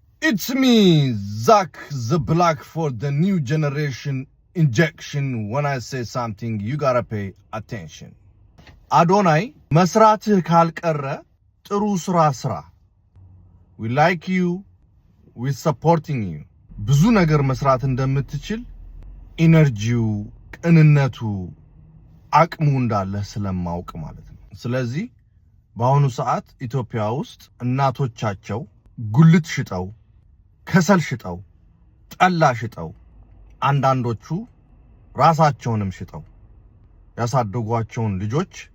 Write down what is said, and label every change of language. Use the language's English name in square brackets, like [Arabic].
[English] It's me, Zach the Black, for the new generation injection. When I say something, you gotta pay attention. [Amharic] Adonai, መስራትህ ካልቀረ ጥሩ ስራ. [English] We like you, we supporting you. [Amharic] ብዙ ነገር መስራት እንደምትችል ኢነርጂው፣ ቅንነቱ፣ አቅሙ እንዳለ ስለማውቅ ማለት ነው። ስለዚህ በአሁኑ ሰዓት ኢትዮጵያ ውስጥ እናቶቻቸው ጉልት ሽጠው፣ ከሰል ሽጠው፣ ጠላ ሽጠው፣ አንዳንዶቹ ራሳቸውንም ሽጠው ያሳደጓቸውን ልጆች